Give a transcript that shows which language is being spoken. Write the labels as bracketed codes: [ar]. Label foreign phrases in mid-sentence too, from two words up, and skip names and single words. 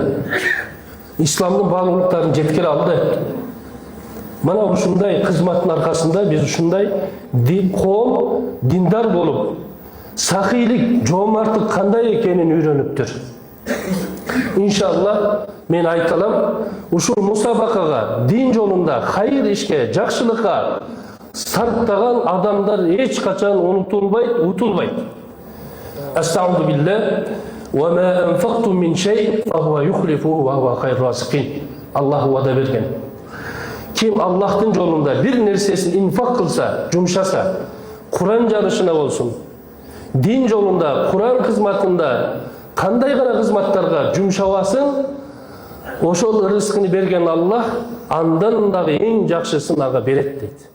[ky] Исламдын баалуулуктарын жеткире алды. Мана ушундай кызматтын аркасында биз ушундай коом диндар болуп, сахийлик, жоомарттык кандай экенин үйрөнүптүр. Иншалла мен айталам, ушул мусабакага дин жолунда хайыр ишке, жакшылыкка сарптаган адамдар эч качан унутулбайт, утулбайт. [ar] أستغفر بالله وما أنفقتم من شيء فهو يخلف وهو خير رازقين. [ky] Аллах вада берген. Ким Аллахтын жолунда бир нерсесин инфак кылса, жумшаса, Куран жарышына болсун, дин жолунда, Куран кызматында кандай гана кызматтарга жумшабасын, ошол рызкыны берген Аллах андан дагы эң жакшысын ага берет дейт.